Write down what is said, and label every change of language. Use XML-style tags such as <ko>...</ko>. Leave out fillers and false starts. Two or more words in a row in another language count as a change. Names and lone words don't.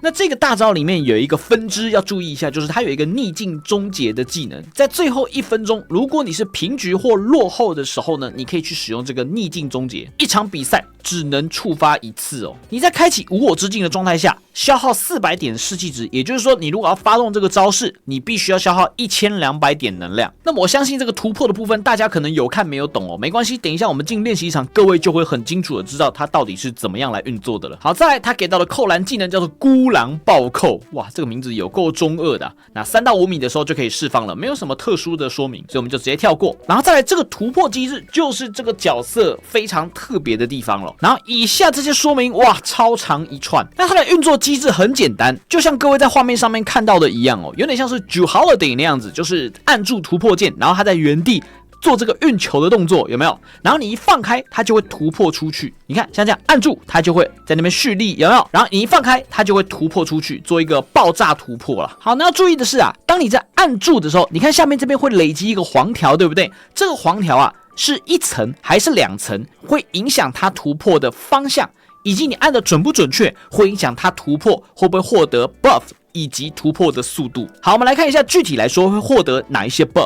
<zh>那這個大招裡面有一個分支要注意一下，就是它有一個逆境終結的技能，在最後1分鐘，如果你是平局或落後的時候呢，你可以去使用這個逆境終結，一場比賽只能觸發1次哦。你在開啟無我之境的狀態下，消耗400點士氣值，也就是說，你如果要發動這個招式，你必須要消耗1200點能量。那麼我相信這個突破的部分，大家可能有看沒有懂哦，沒關係，等一下我們進練習場，各位就會很清楚的知道它到底是怎麼樣來運作的了。好，再來他給到的扣籃技能叫做孤狼暴扣，哇，這個名字有夠中二的啊。那3到5米的時候就可以釋放了，沒有什麼特殊的說明，所以我們就直接跳過。然後再來這個突破機制，就是這個角色非常特別的地方了。然後以下這些說明，哇，超長一串。那它的運作機制很簡單，就像各位在畫面上面看到的一樣哦，有點像是Jrue Holiday那樣子，就是按住突破鍵，然後它在原地做這個運球的動作，有沒有？然後你一放開，它就會突破出去。你看，像這樣按住，它就會在那邊蓄力，有沒有？然後你一放開，它就會突破出去，做一個爆炸突破了。好，那要注意的是啊，當你在按住的時候，你看下面這邊會累積一個黃條，對不對？這個黃條啊，是一層還是兩層，會影響它突破的方向，以及你按的準不準確，會影響它突破會不會獲得 buff。以及突破的速度。好，我們來看一下具體來說會獲得哪一些 buff。</zh>